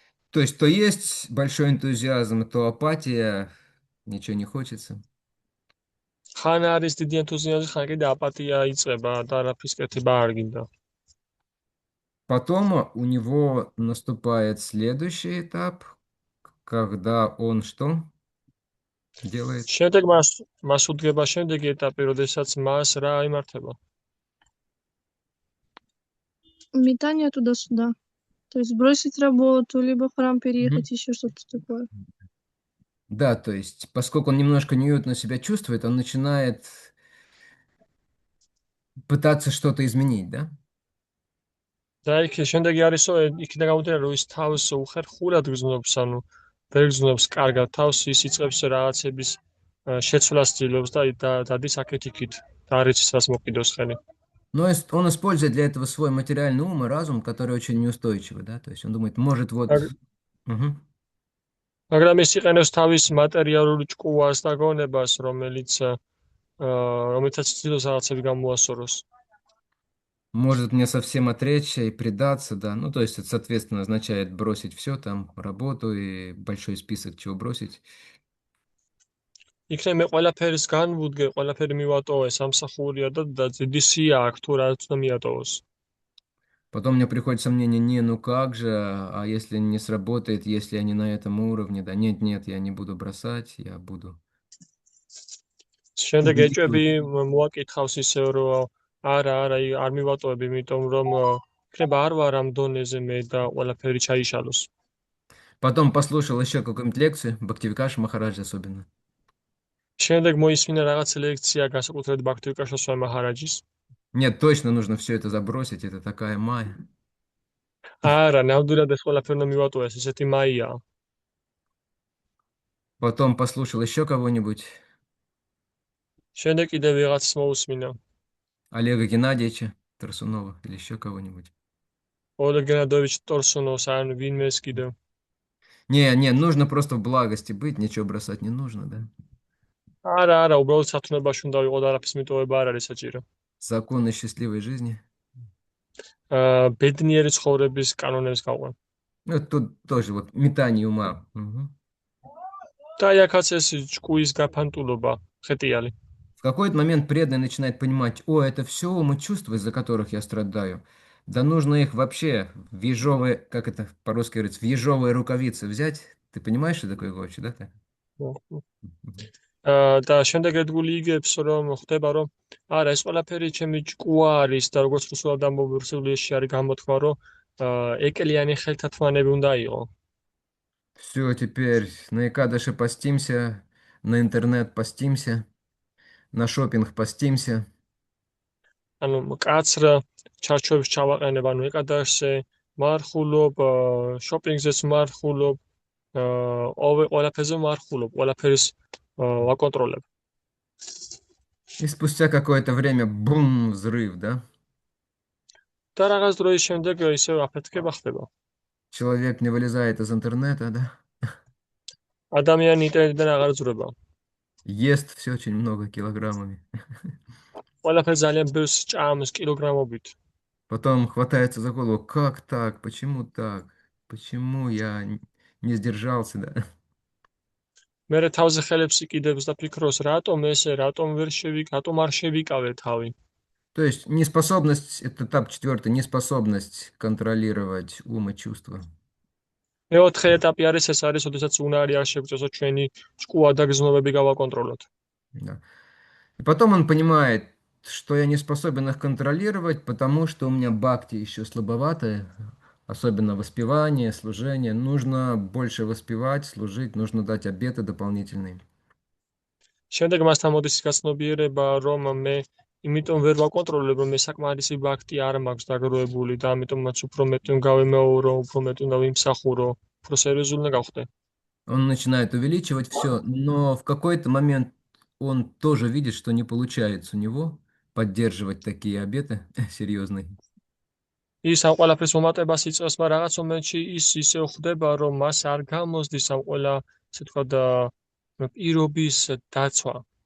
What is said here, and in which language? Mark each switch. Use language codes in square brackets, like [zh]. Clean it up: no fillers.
[ru] То есть, то есть большой энтузиазм, то апатия, ничего не хочется. [ka] ხან არის დიდი ენთუზიაზმი, ხან კიდე აპათია იწყება და არაფრის კეთება არ გინდა. [ru] Потом у него наступает следующий этап, когда он что делает? [ka] შემდეგ მას უდგება შემდეგი ეტაპი, როდესაც მას რა იმართება. [ru] Метание туда-сюда. То есть бросить работу, либо в храм переехать, еще что-то такое. Да, то есть, поскольку он немножко неуютно себя чувствует, он начинает пытаться что-то изменить, да? [ka] და იქ შემდეგი არისო, იქიდან გამომდინარე, რომ ის თავს უხერხულად გრძნობს, ანუ ვერ გრძნობს კარგად თავს, ის იწყებს რაღაცების შეცვლას ცდილობს და დადის აქეთ-იქით და არ იცის რას მოკიდოს ხელი. [ru] Но он использует для этого свой материальный ум и разум, который очень неустойчивый, да? То есть он думает, может вот... Мгм. [ka] მაგრამ ის იყენებს თავის მატერიალური ჭკუას და გონებას, რომელიცაც ცდილობს რაღაცები გამოასწოროს. [ru] Может мне совсем отречься и предаться, да. Ну, то есть это, соответственно, означает бросить все, там, работу и большой список, чего бросить. [ka] იქნებ მე ყველაფერს განვუდგე, ყველაფერი მივატოვე, სამსახურია და დიდი სია აქვს თუ რაც უნდა მიატოვოს. [ru] Потом мне приходит сомнение, не, ну как же, а если не сработает, если я не на этом уровне, да, нет, я не буду бросать, я буду... [ka] შემდეგ ეჭვები მოაკითხავს ისე, რომ არა, არ მივატოვებ, იმიტომ რომ იქნება არ ვარ ამ დონეზე მე და ყველაფერი ჩაიშალოს. [ru] Потом послушал еще какую-нибудь лекцию, Бхактивикаш Махарадж особенно. [ka] შემდეგ მოისმინა რაღაც ლექცია განსაკუთრებით ბაქთივიკაშა სვამი მაჰარაჯის. [ru] Нет, точно нужно все это забросить, это такая майя. [ka] არა, ნამდვილად ეს ყველაფერი უნდა მივატოვეს, ესეთი მაია. [ru] Потом послушал еще кого-нибудь, [ka] შემდეგ კიდე ვიღაცს მოусმინა. [ru] Олега Геннадьевича Тарсунова или еще кого-нибудь. [ka] ოლეგ გენადოვიჩ ტორსუნოვს ან ვინმეს კიდე. [ru] Не, нужно просто в благости быть, ничего бросать не нужно, да? [ka] არა, უბრალოდ სათნოებაში უნდა ვიყო და არაფრის მიტოვება არ არის საჭირო. [ru] Законы счастливой жизни. [ka] ბედნიერი ცხოვრების კანონებს გაყვან. [ru] Ну, тут тоже вот метание ума. Угу. [ka] და აქაც ეს ჭკუის გაფანტულობა, ხეტიალი. [ru] В какой-то момент преданный начинает понимать, о, это все умы чувства, из-за которых я страдаю. Да нужно их вообще в ежовые, как это по-русски говорится, в ежовые рукавицы взять. Ты понимаешь, что такое гочи, да? Ты? Мгм. [ka] და შემდეგ ერთგული იგებს რომ ხდება რომ არა ეს ყველაფერი ჩემი ჭკუა არის და როგორც უბრალოდ ამბობსულიაში არის გამოთქვა რომ ეკელიანი ხელთათმანები უნდა იყო. [ru] Все, теперь на Икадыше постимся, на интернет постимся, на шопинг постимся. [ka] ანუ მკაცრ ჩარჩოებს ჩავაყენებ, ანუ ეკადაშზე მარხულობ, შოპინგზეც მარხულობ, ყველაფერზე მარხულობ, ყველაფერს ვაკონტროლებ. [ru] И спустя какое-то время бум, взрыв, да? [ka] და რაღაც დროის შემდეგ ისევ აფეთქება ხდება. [ru] Человек не вылезает из интернета, да? [ka] ადამიანი ინტერნეტიდან აღარ ძვრება. [ru] Ест все очень много килограммами. [ka] ყველაფერს ძალიან ბევრს ჭამს კილოგრამობით. [ru] Потом хватается за голову, как так, почему так, почему я не сдержался, да? [ka] მერე თავზე ხელებს იკიდებს და ფიქრობს, რატომ ესე, რატომ არ შევიკავე თავი. [ru] То есть неспособность, это этап четвертый, неспособность контролировать ум и чувства. [ka] მეოთხე ეტაპი არის ეს არის, ოდესაც უნარი არ შეგვწესო ჩვენი ჭკუა და გზნობები გავაკონტროლოთ. [ru] Да. И потом он понимает, что я не способен их контролировать, потому что у меня бхакти еще слабоватые, особенно воспевание, служение. Нужно больше воспевать, служить, нужно дать обеты дополнительные. [ka] შემდეგ მასთან მოდის გაცნობიერება, რომ მე იმიტომ ვერ ვაკონტროლებ, რომ მე საკმარისი ბაქტი არ მაქვს დაგროვებული და ამიტომაც უფრო მეტი უნდა გავიმეორო, უფრო მეტი უნდა ვიმსახურო, უფრო სერიოზული უნდა გავხდე. [ru] Он начинает увеличивать все, но в какой-то момент он тоже видит, что не получается у него поддерживать такие обеты серьезные. [ka] ის ამ ყველაფრის მომატებას იწყებს, მაგრამ რაღაც მომენტში ის ისე ხვდება, რომ მას არ გამოსდის ამ ყველა, ასე თქვა და პირობის დაცვა.